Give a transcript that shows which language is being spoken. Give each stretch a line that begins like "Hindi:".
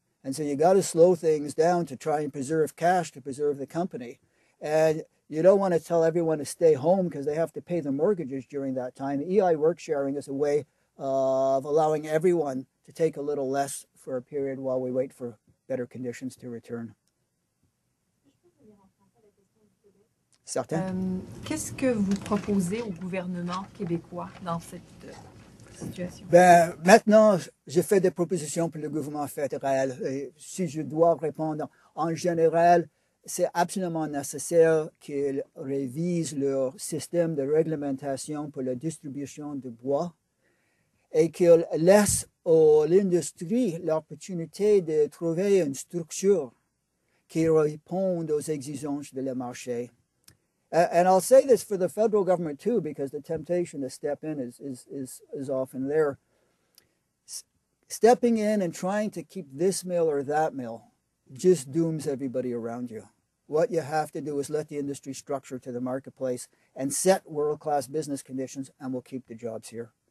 English: And so you got to slow things down to try and preserve cash, to preserve the company. And you don't want to tell everyone to stay home because they have to pay their mortgages during that time. EI work sharing is a way of allowing everyone to take a little less for a period while we wait for better conditions to return.
French: Certain. Qu'est-ce que vous proposez au gouvernement québécois dans cette situation? Maintenant, j'ai fait des propositions pour le gouvernement fédéral. Et si je dois répondre en général, c'est absolument nécessaire qu'ils révisent leur système de réglementation pour la distribution de bois et qu'ils laissent à l'industrie l'opportunité de trouver une structure qui réponde aux exigences de le marché.
English: And I'll say this for the federal government too, because the temptation to step in is often there. Stepping in and trying to keep this mill or that mill just dooms everybody around you. What you have to do is let the industry structure to the marketplace and set world-class business conditions, and we'll keep the jobs here.